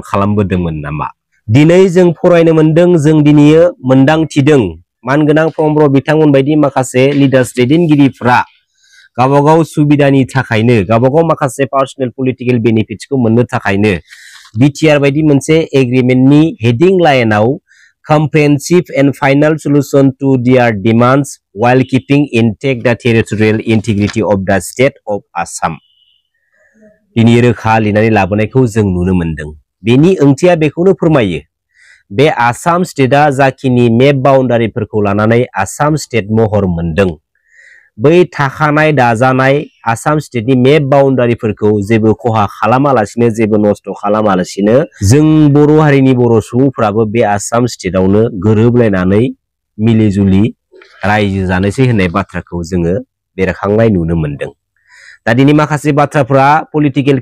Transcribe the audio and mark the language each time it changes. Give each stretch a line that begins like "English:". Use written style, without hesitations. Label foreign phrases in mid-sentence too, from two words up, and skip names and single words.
Bodo: खालामबोदोंमोन नामा दिनै जों फरायनो मोनदों जों दिनैयो मोनदांथिदों मानगोनां प्रमद ब्रह्म बिथांमोन बायदि माखासे लिडार्स दैदेनगिरिफ्रा गावबागाव सुबिदानि थाखायनो गावबागाव माखासे
English: personal political benefits
Bodo: मोननो थाखायनो बिटिआर बायदि मोनसे एग्रीमेन्टनि हेडिं लाइनाव
English: comprehensive and final solution to their demands while keeping intact the territorial integrity of the state of Assam
Bodo: दिनै रोखा लिरनानै लाबोनायखौ जों नुनो मोनदों बेनि ओंथिया बेखौनो फोरमायो बे आसाम स्टेटआ जाखिनि
English: map boundaries
Bodo: लानानै आसाम स्टेट महर मोनदों बै थाखानाय दाजानाय आसाम स्टेटनि
English: map boundaries
Bodo: जेबो खहा खालामालासिनो जेबो नष्ट खालामालासिनो जों बर' हारिनि बर' सुबुंफोराबो बे आसाम स्टेटआवनो गोरोबलायनानै मिलिजुलि रायजो जानोसै होननाय बाथ्राखौ जोङो बेरखांनाय नुनो मोनदों दा दिनै माखासे बाथ्राफोरा पलिटिकेल